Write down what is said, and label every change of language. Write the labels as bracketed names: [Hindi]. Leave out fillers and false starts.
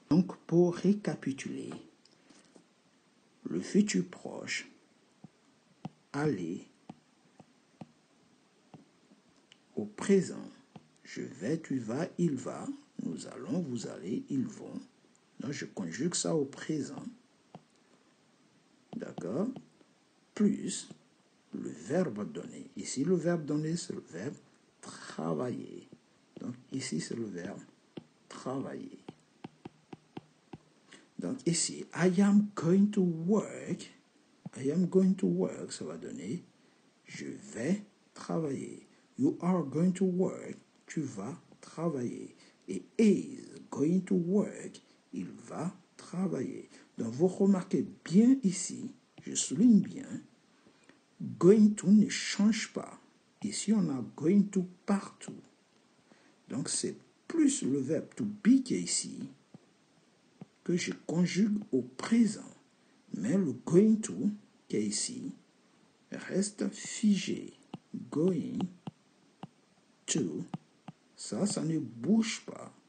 [French] Donc, pour récapituler, le futur proche, aller, au présent, je vais, tu vas, il va, nous allons, vous allez, ils vont. Donc, je conjugue ça au présent. D'accord? Plus le verbe donné. Ici, le verbe donné, c'est le verbe travailler. Donc, ici, c'est le verbe travailler. Donc, ici, [English] I am going to work. I am going to work, [French] ça va donner je vais travailler. [English] You are going to work. [French] Tu vas travailler. [English] Et is going to work. [French] Il va travailler. Donc, vous remarquez bien ici, je souligne bien, going to ne change pas. Ici, on a going to partout. Donc, c'est plus le verbe to be qui est ici que je conjugue au présent. Mais le going to qui est ici reste figé. Going to, ça ne bouge pas.